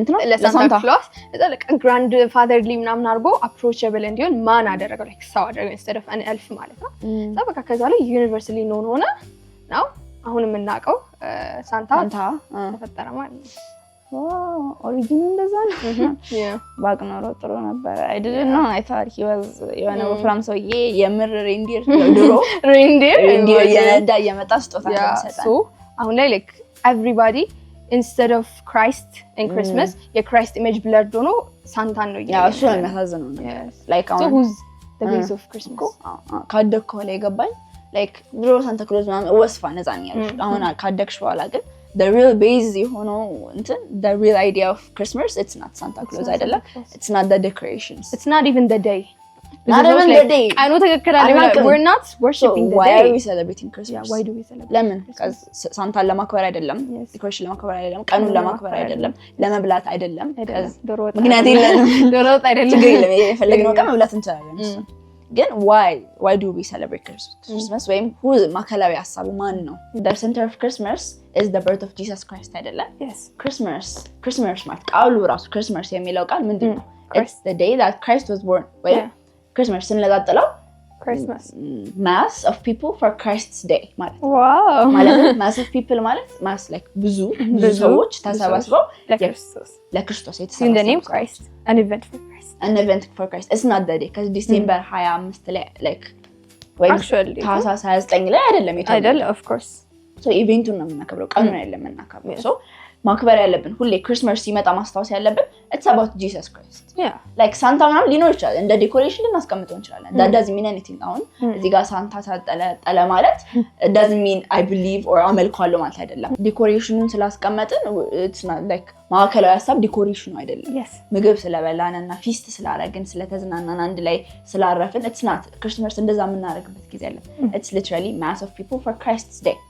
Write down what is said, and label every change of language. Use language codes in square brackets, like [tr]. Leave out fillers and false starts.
[am] ለሳንታ ክላስ እዛ ለቀ ግራንድ ፋዘርሊ ምናምን አድርጎ approachable እንዲሆን ማን አደረገው like ሰው አደረገው [en] instead of an elf [am] ማለት ነው እዛ በቃ ከዛ ላይ ዩኒቨርሳሊ known ሆነ ነው አሁን የምናውቀው ሳንታ ተፈጠረ ማለት ነው ኦሪጂኑ እንደዛ ነው ባቅኖሮ ጥሩ ነበር [en] I didn't know I thought he was [am] የሆነ ወፍራም ሰውዬ የምር ሬንዲር ድሮ ሬንዲር የነዳ የመጣ ስጦታ ሰጠ አሁን ላይ [en] like everybody instead of Christ in Christmas your Christ image blurred [am] ሆኖ ሳንታን ነው ያው እሱ ነው የሚያሳዝነው like [en] so who's the face of Christmas [am] ካደኩ ላይ ገባኝ like ድሮ ሳንታ ክሎዝ ማለት ወስፋ ነፃን ያለው አሁን ካደክሽ በኋላ ግን [en] the real base የሆነው the real idea of Christmas it's not Santa Claus አይደለም it's not the decorations it's not even the day not even the day I know [am] ትክክል አይደለም [en] we're not worshiping the why day are we celebrating Christmas yeah why do we celebrate [am] ለምን cuz ሳንታን ለማክበር አይደለም decoration ለማክበር አይደለም ቀኑን ለማክበር አይደለም ለመብላት አይደለም ምክንያት የለንም ዶሮ ወጥ አይደለም የፈለግነው ቀን መብላት እንችላለን ግን [en] why do we celebrate Christmas [am] ወይም who ማከላዊ ሐሳቡ ማን ነው [en] the center of Christmas is the birth of Jesus Christ [am] አይደለም [en] yes [am] Christmas ማለት ቃሉ ራሱ Christmas የሚለው ቃል ምንድነው [en] it's the day that Christ was born [am] ወይ Christmas ስንለጣጥለው [en] Christmas mass of people for Christ's day ማለት wow [am] ማለት [en] mass of people [am] ማለት mass like ብዙ ሰዎች ተሰባስበው ለክርስቶስ የተሰበሰቡ [en] in the name Christ an event for Christ it's not that day cuz December 25 ላይ like [am] ወይ ታህሳስ 29 ላይ አይደለም [en] of course [am] so ኢቨንቱን ነው የምናከብረው ቀኑን አይደለም የምናከብረው so ማክበር ያለብን ሁሌ ክሪስማስ ሲመጣ ማስታወስ ያለብን [en] it's about Jesus Christ yeah [am] like ሳንታ ምናምን ሊኖር ይችላል እንደ ዴኮሬሽን ልናስቀምጠው እንችላለን [en] that doesn't mean anything [am] አሁን እዚህ ጋር ሳንታ ተጠለ ማለት [en] doesn't mean I believe or [am] አመልካለሁ ማለት አይደለም ዴኮሬሽኑን ስላስቀመጥን it's not like ማዕከላዊ ሐሳብ ዴኮሬሽኑ አይደለም ምግብ ስለበላንና ፊስት ስላረግን ስለተዝናናን አንድ ላይ ስላረፍን it's not ክርስማስ እንደዛ የምናደርግበት ጊዜ አለ [en] it's literally mass of people for Christ's day